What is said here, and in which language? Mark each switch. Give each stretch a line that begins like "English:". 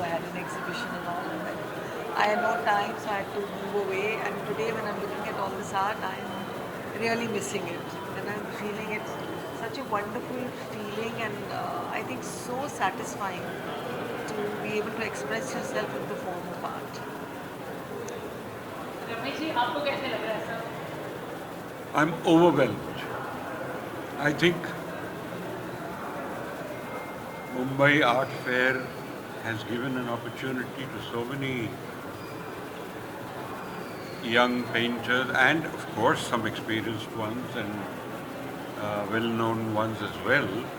English: I had an exhibition and all, and then I had no time, so I had to move away. And today, when I'm looking at all this art, I'm really missing it, and I'm feeling it's such a wonderful feeling, and I think so satisfying to be able to express yourself in the form of art.
Hindi: Ramesh ji आपको कैसे लग रहा है sir?
English: I'm overwhelmed. I think Mumbai Art Fair has given an opportunity to so many young painters and of course some experienced ones and well-known ones as well.